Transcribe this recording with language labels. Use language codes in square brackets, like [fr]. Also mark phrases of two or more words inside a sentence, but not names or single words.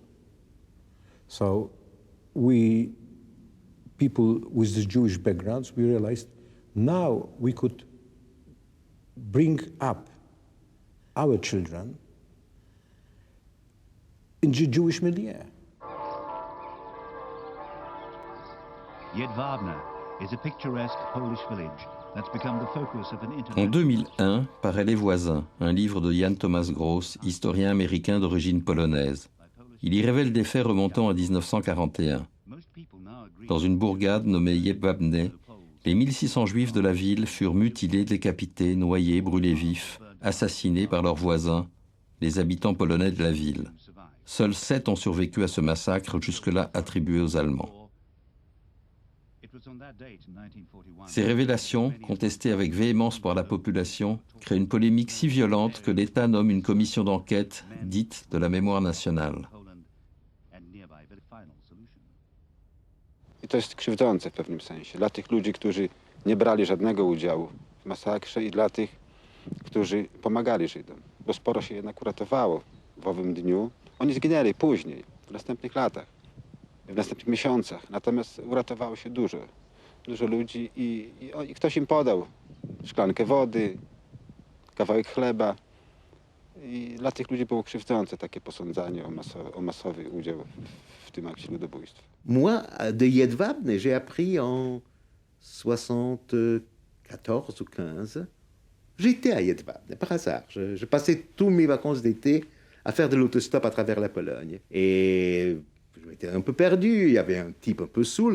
[en] So we, people with the Jewish backgrounds, we realized now we could bring up our children in the Jewish milieu. Jedwabne is a picturesque Polish village that's become the focus of an [fr] En 2001, paraît Les Voisins, un livre de Jan Thomas Gross, historien américain d'origine polonaise. Il y révèle des faits remontant à 1941. Dans une bourgade nommée Jedwabne, les 1600 juifs de la ville furent mutilés, décapités, noyés, brûlés vifs, assassinés par leurs voisins, les habitants polonais de la ville. Seuls 7 ont survécu à ce massacre, jusque-là attribué aux Allemands. Ces révélations, contestées avec véhémence par la population, créent une polémique si violente que l'État nomme une commission d'enquête dite de la mémoire nationale. [pl] I to jest krzywdzące w pewnym sensie dla tych ludzi, którzy nie brali żadnego udziału w masakrze i dla tych, którzy pomagali Żydom, bo sporo się jednak uratowało w owym dniu. Oni zginęli później, w następnych latach, w następnych miesiącach, natomiast uratowało się dużo ludzi i ktoś im podał szklankę wody, kawałek chleba i dla tych ludzi było krzywdzące takie posądzanie o masowy udział w tym akcie ludobójstwa. [fr] Moi, de Jedwabne, j'ai appris en 74 ou 15. J'étais à Jedwabne, par hasard. Je passais tous mes vacances d'été à faire de l'autostop à travers la Pologne. Et je m'étais un peu perdu. Il y avait un type un peu saoul.